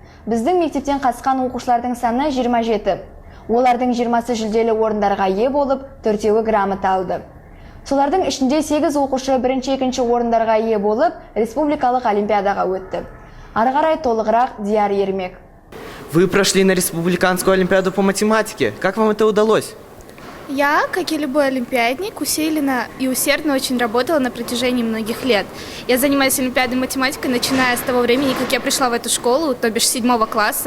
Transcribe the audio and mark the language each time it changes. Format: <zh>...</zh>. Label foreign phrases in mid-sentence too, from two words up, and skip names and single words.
<kk>Біздің мектептен қатысқан оқушылардың саны 27. Олардың 20-сы жүлделі орындарға ие болып, 4-еуі грамота алды. Солардың ішінде 8 оқушы 1-2 орындарға ие болып, республикалық олимпиадаға өтті. Ары қарай толығырақ Дияр Ермек.</kk> <ru>Вы прошли на республиканскую олимпиаду по математике. Как вам это удалось? Я, как и любой олимпиадник, усиленно и усердно очень работала на протяжении многих лет. Я занимаюсь олимпиадой математикой, начиная с того времени, как я пришла в эту школу, то бишь 7 класса.</ru>